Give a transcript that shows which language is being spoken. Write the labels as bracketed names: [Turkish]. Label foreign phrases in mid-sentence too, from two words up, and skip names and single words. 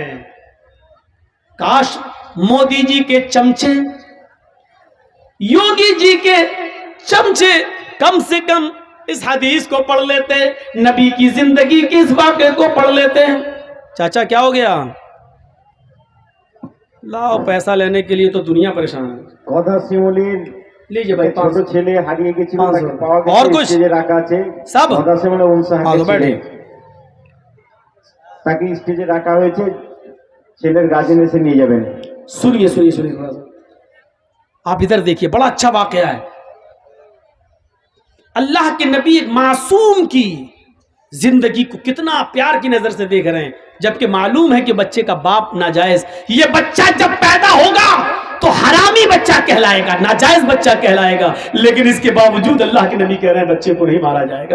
[Urdu] کاش مودی جی کے چمچے، یوگی جی کے چمچے کم سے کم اس حدیث کو پڑھ لیتے، نبی کی زندگی کے اس واقعے کو پڑھ لیتے۔ چاچا کیا ہو گیا؟ لاؤ پیسہ لینے کے لیے تو دنیا پریشان ہے۔ لیجیے بھائی، [Bangla] ছোট ছেলে হারিয়ে গেছিল, তাকে পাওয়া গেছে, স্টেজে রাখা আছে সব দাসেমনে উনসাহাকে ছেলে, তাকে স্টেজে রাখা হয়েছে, ছেলের গার্জিয়ান এসে নিয়ে যাবেন। [Urdu] سنیے سنیے سنیے تھوڑا سا، آپ ادھر دیکھیے، بڑا اچھا واقعہ ہے. اللہ کے نبی معصوم کی زندگی کو کتنا پیار کی نظر سے دیکھ رہے ہیں، جبکہ معلوم ہے کہ بچے کا باپ ناجائز، یہ بچہ جب پیدا ہوگا تو حرامی بچہ کہلائے گا، ناجائز بچہ کہلائے گا، لیکن اس کے باوجود اللہ کے نبی کہہ رہے ہیں بچے کو نہیں مارا جائے گا.